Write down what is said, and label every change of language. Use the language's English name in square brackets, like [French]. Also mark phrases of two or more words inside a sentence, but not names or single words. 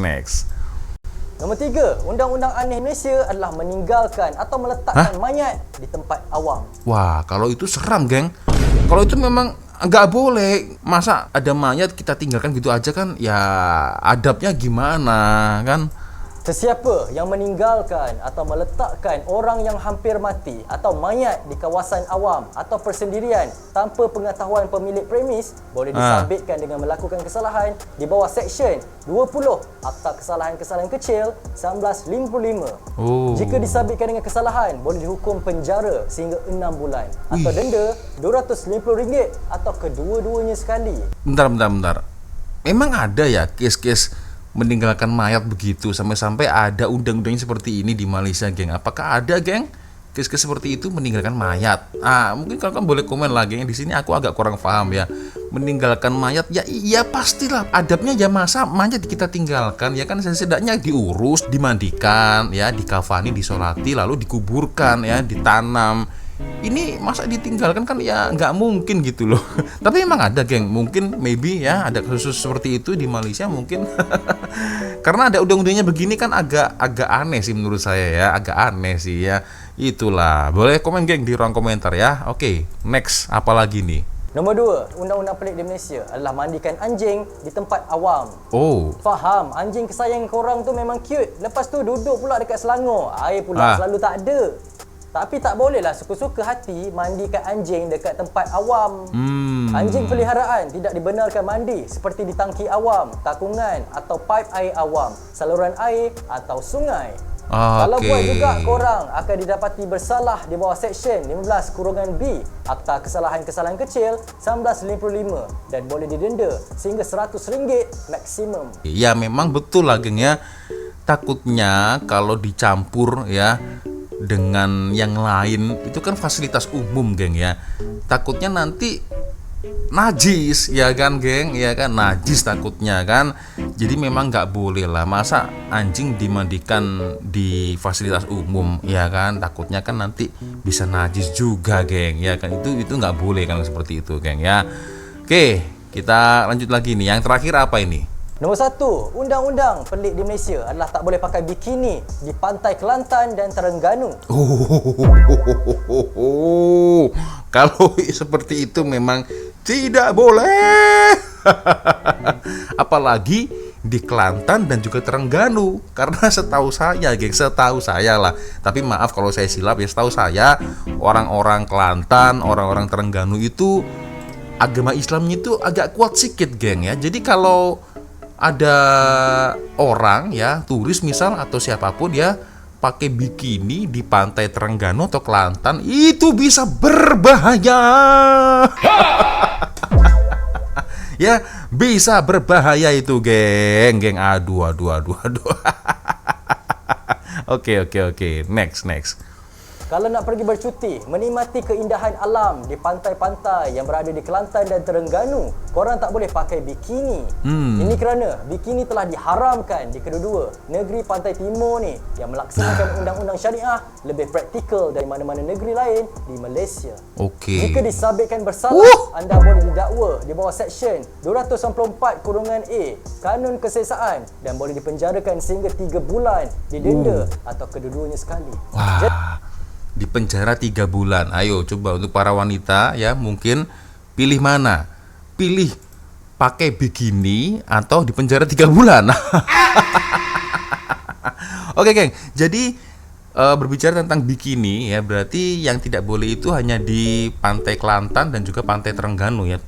[Malay] Nombor 3, undang-undang aneh Malaysia adalah meninggalkan atau meletakkan mayat di tempat awam. [Indonesian] Wah, kalau itu seram, geng. Kalau itu memang nggak boleh. Masa ada mayat kita tinggalkan gitu aja kan? Ya adabnya gimana kan? [Malay] Sesiapa yang meninggalkan atau meletakkan orang yang hampir mati atau mayat di kawasan awam atau persendirian tanpa pengetahuan pemilik premis boleh disabitkan dengan melakukan kesalahan di bawah Seksyen 20 Akta Kesalahan-Kesalahan Kecil 1955. Jika disabitkan dengan kesalahan, boleh dihukum penjara sehingga 6 bulan atau denda RM250 atau kedua-duanya sekali. [Indonesian] Bentar. Memang ada ya kes-kes meninggalkan mayat begitu sampai-sampai ada undang-undangnya seperti ini di Malaysia, geng? Apakah ada, geng? case seperti itu meninggalkan mayat. Mungkin kalian boleh komen lagi. Yang di sini aku agak kurang paham ya. Meninggalkan mayat ya iya pastilah adabnya ya, masa mayat kita tinggalkan ya kan, setidaknya diurus, dimandikan ya, dikafani, disolati, lalu dikuburkan ya, ditanam. Ini masa ditinggalkan kan ya nggak mungkin gitu loh. Tapi emang ada geng, mungkin maybe ya ada kasus seperti itu di Malaysia mungkin. Karena ada undang-undangnya begini kan agak aneh sih menurut saya ya, agak aneh sih ya. Itulah, boleh komen geng di ruang komentar ya. Oke, next apa lagi nih? [Malay] Nombor 2, undang-undang pelik di Malaysia adalah mandikan anjing di tempat awam. Oh. Faham, anjing kesayangan korang tu memang cute. Lepas tu duduk pula dekat Selangor. Air pula selalu tak ada. Tapi tak bolehlah suka-suka hati mandikan anjing dekat tempat awam. Anjing peliharaan tidak dibenarkan mandi seperti di tangki awam, takungan atau paip air awam, saluran air atau sungai. Kalau buat juga, korang akan didapati bersalah di bawah Seksyen 15-B Akta Kesalahan-Kesalahan Kecil 1955 dan boleh didenda sehingga RM100 maksimum. [Indonesian] Ya memang betul lah geng ya. Takutnya kalau dicampur ya dengan yang lain, itu kan fasilitas umum geng ya. Takutnya nanti najis ya kan geng, ya kan, najis takutnya kan. Jadi memang nggak boleh lah, masa anjing dimandikan di fasilitas umum ya kan, takutnya kan nanti bisa najis juga geng ya kan. Itu nggak boleh kan seperti itu geng ya. Oke, kita lanjut lagi nih. Yang terakhir apa ini? [Malay] Nombor 1, undang-undang pelik di Malaysia adalah tak boleh pakai bikini di pantai Kelantan dan Terengganu. [Indonesian] Kalau seperti itu memang tidak boleh. Apalagi di Kelantan dan juga Terengganu. Karena setahu saya, geng, setahu saya lah. Tapi maaf kalau saya silap ya, setahu saya orang-orang Kelantan, orang-orang Terengganu itu agama Islamnya itu agak kuat sedikit, geng ya. Jadi kalau ada orang ya, turis misal atau siapapun ya, pakai bikini di pantai Terengganu atau Kelantan, itu bisa berbahaya. Ya, bisa berbahaya itu, geng. Aduh. Oke. Next. [Malay] Kalau nak pergi bercuti, menikmati keindahan alam di pantai-pantai yang berada di Kelantan dan Terengganu, korang tak boleh pakai bikini. Ini kerana bikini telah diharamkan di kedua-dua negeri pantai timur ni yang melaksanakan undang-undang syariah lebih praktikal dari mana-mana negeri lain di Malaysia. Okey. Jika disabitkan bersalah, anda boleh didakwa di bawah Seksyen 294-A Kanun Keseksaan dan boleh dipenjarakan sehingga 3 bulan, didenda atau kedua-duanya sekali. [Indonesian] Wah, di penjara 3 bulan. Ayo coba untuk para wanita ya, mungkin pilih mana? Pilih pakai bikini atau di penjara 3 bulan. Oke geng, jadi berbicara tentang bikini ya, berarti yang tidak boleh itu hanya di pantai Kelantan dan juga pantai Terengganu ya.